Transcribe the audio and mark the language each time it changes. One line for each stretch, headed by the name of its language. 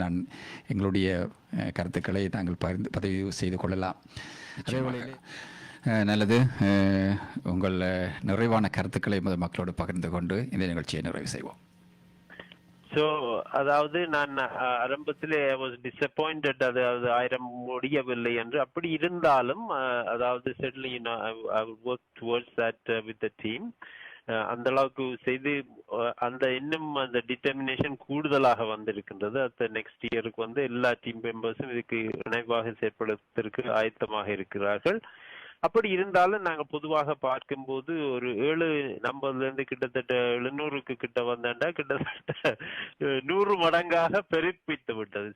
Tamil: நான் எங்களுடைய கருத்துக்களை நாங்கள் பதிவு செய்து கொள்ளலாம். அதே வழியில் நல்லது, உங்கள் நிறைவான கருத்துக்களை மக்களோடு பகிர்ந்து கொண்டு இந்த நிகழ்ச்சியை நிறைவு செய்வோம். அதாவது நான் ஆரம்பத்திலே
English: was disappointed,
Tamil: அதாவது 1000 முடியவில்லை என்று. அப்படி இருந்தாலும் அதாவது
English: certainly I will work towards that with the team.
Tamil: அந்த அளவுக்கு செய்து அந்த இன்னும் அந்த டிட்டர்மினேஷன் கூடுதலாக வந்திருக்கின்றது. அந்த நெக்ஸ்ட் இயருக்கு வந்து எல்லா டீம் மெம்பர்ஸும் இதுக்கு இணைவாக செயற்படுவதற்கு ஆயத்தமாக இருக்கிறார்கள். அப்படி இருந்தாலும் நாங்கள் பொதுவாக பார்க்கும்போது ஒரு 7 நம்பர்லேருந்து கிட்டத்தட்ட 700க்கு கிட்ட வந்தாண்டா கிட்டத்தட்ட 100 மடங்காக பெருப்பித்து விட்டது.